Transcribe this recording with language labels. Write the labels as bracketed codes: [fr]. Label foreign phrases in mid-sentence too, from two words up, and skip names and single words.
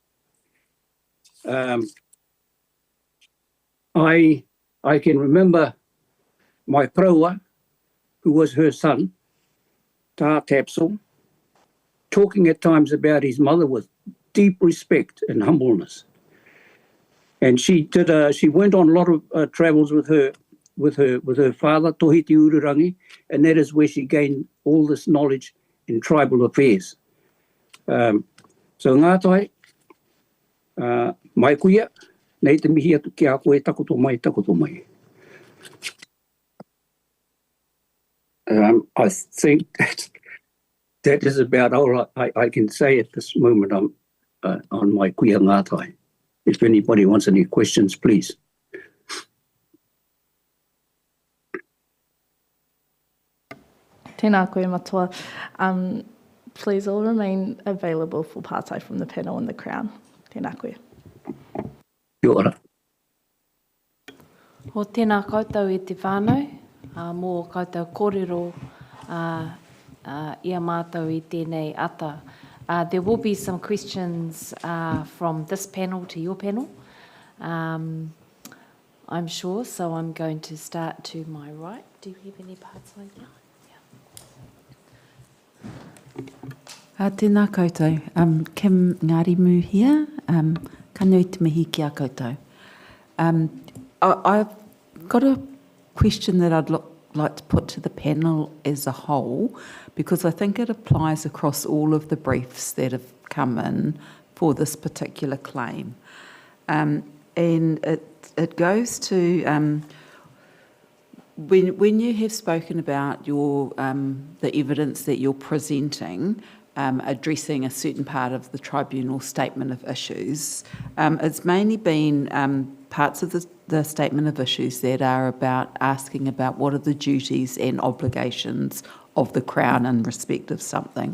[en] I can remember my praua, who was her son, Tā Tapsell, talking at times about his mother with deep respect and humbleness. And she went on a lot of travels with her father, Tohi Te Ururangi, and that is where she gained all this knowledge in tribal affairs. [mi] So ngātai, mai kuia, nei te mihi atu ki a koe takoto mai. [en] I think that is about all I can say at this moment on my kuia ngātai. If anybody wants any questions, please. [mi] Tēnā koe matua. [en] Please all remain available for pātai from the panel and the Crown. [mi] Tēnā koe. Kia ora. Ho tēnā koutou e te whānau, mō koutou kōrero ia mātou i tēnei ata. [en] There will be some questions from this panel to your panel, I'm sure, so I'm going to start to my right. Do you have any parts like that? [mi] Tēnā koutou. [en] Kim Ngārimu here. [mi] Ka nui te mihi ki a koutou. [en] I've got a question that I'd like to put to the panel as a whole, because I think it applies across all of the briefs that have come in for this particular claim. And it goes to when you have spoken about the evidence that you're presenting, addressing a certain part of the tribunal statement of issues, it's mainly been parts of the statement of issues that are about asking about what are the duties and obligations of the Crown in respect of something.